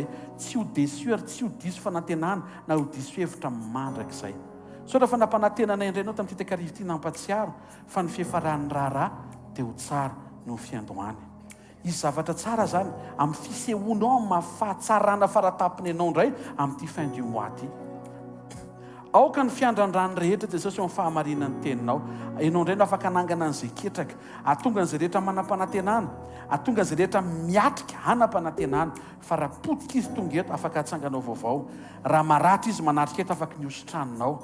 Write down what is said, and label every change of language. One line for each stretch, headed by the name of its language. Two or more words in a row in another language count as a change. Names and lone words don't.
Malagasy: Tsy ho déçu ary tsy ho diso fanantenana na ho diso hevitra mandraka izay. So rehefa nampanantenanay indray ianao tamin'ity takarivo ity nampatsiaro fa ny fihefaran'ny raharaha dia ho tsara no fiandohany. Izy zavatra tsara zany amin'ny fisehoanao amin'ny mahafahatsarana faratapony ianao indray amin'ity
French: fin du mois
Malagasy: ity. Aoka ny fiandrandrany rehetra Jesosy eo amin'ny fahamarinan'ny teninao. Ianao indray no afaka hanangana an'izay ketraka. Atonga an'izay rehetra manam-panantenana, atonga an'izay rehetra miatrika hanam-panantenana. Fa raha potika izy tonga eto afaka hatsanganao vaovao. Raha maratra izy manatrika eto afaka niositranonao.